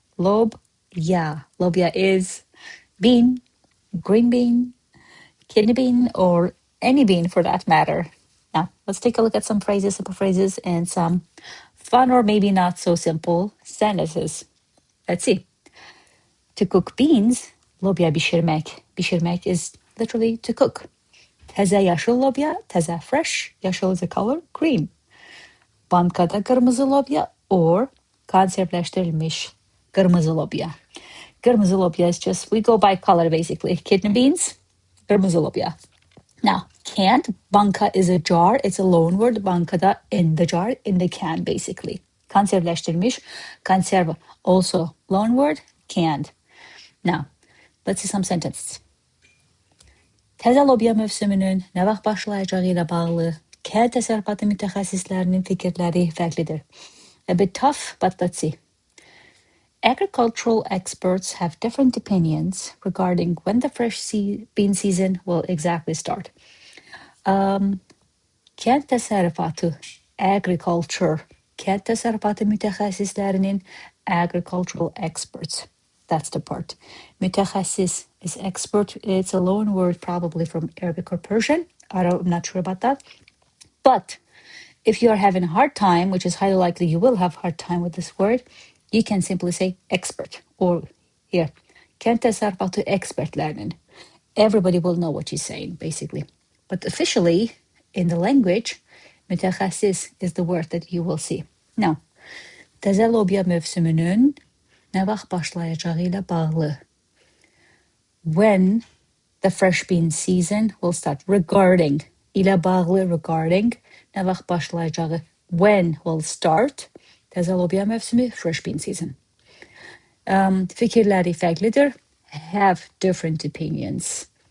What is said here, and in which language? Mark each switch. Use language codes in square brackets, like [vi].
[en] Lobya. Lobya is bean, green bean, kidney bean, or any bean for that matter. Now, let's take a look at some phrases, simple phrases, and some fun or maybe not so simple sentences. Let's see. To cook beans, [az] lobya pişirmek. [en] Pişirmek is literally to cook. [az] Təzə yaşıl lobya, [en] təzə fresh. Yaşıl is a color, green. [az] Bankada qırmızı lobya [en] or [az] konservləşdirilmiş qırmızı lobya. Qırmızı lobya [en] is just, we go by color basically. Kidney beans, [az] qırmızı lobya. [en] Now, canned, banka is a jar. It's a loan word. Bankada in the jar, in the can basically. Konservləşdirilmiş, conserve, also loan word, canned. Now, let's see some sentences. [az] Təzə lobya mövsümünün nə vaxt başlayacağı ilə bağlı kənd təsərrüfatı mütəxəssislərinin fikirləri fərqlidir. [en] A bit tough, but let's see. Agricultural experts have different opinions regarding when the fresh bean season will exactly start. [az] Kənd təsərrüfatı, [en] agriculture, [az] kənd təsərrüfatı mütəxəssislərinin, [en] agricultural experts. That's the part. Mütəxəssis is expert. It's a loan word probably from Arabic or Persian. I'm not sure about that. But if you are having a hard time, which is highly likely you will have a hard time with this word, you can simply say expert. Or here, [az] kənd təsərrüfatı expertlərinin. [en] Everybody will know what you're saying, basically. But officially, in the language, mütəxəssis is the word that you will see. Now, [az] təzə lobya mövsümünün nə vaxt başlayacağı ilə bağlı. [en] When the fresh bean season will start. Regarding. [az] İlə bağlı, [en] regarding. [az] Nə vaxt başlayacağı. [en] When will start. [az] Təzə lobya mövsümü, [en] fresh bean season. [az] Fikirləri fərqlidir. [en] Have different opinions.